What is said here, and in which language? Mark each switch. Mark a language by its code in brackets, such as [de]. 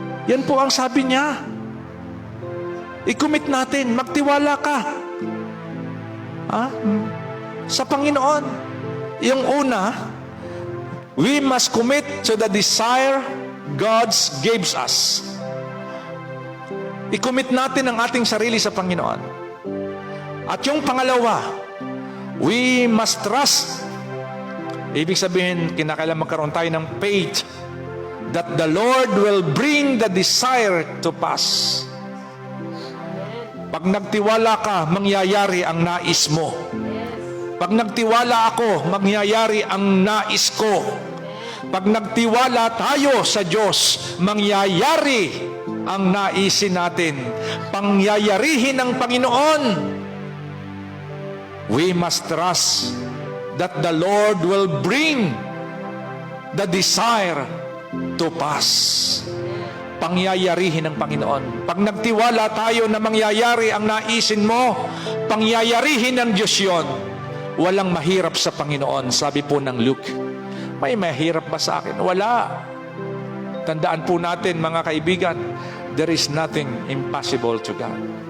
[tl] Yan po ang sabi niya. I-commit natin, magtiwala ka. Ha? Sa Panginoon. Yung una, [en] we must commit to the desire God gives us. [tl] I-commit natin ang ating sarili sa Panginoon. At yung pangalawa, [en] we must trust. [tl] Ibig sabihin, kinakailangan magkaroon tayo ng [en] faith that the Lord will bring the desire to pass. [tl] Pag nagtiwala ka, mangyayari ang nais mo. Pag nagtiwala ako, mangyayari ang nais ko. Pag nagtiwala tayo sa Diyos, mangyayari ang naisin natin. Pangyayarihin ng Panginoon. [en] We must trust that the Lord will bring the desire to pass. [tl] Pangyayarihin ng Panginoon. Pag nagtiwala tayo na mangyayari ang naisin mo, pangyayarihin ng Diyos yun. Walang mahirap sa Panginoon. Sabi po ng Luke, may mahirap ba sa akin? Wala. Tandaan po natin mga kaibigan, [en] there is nothing impossible to God.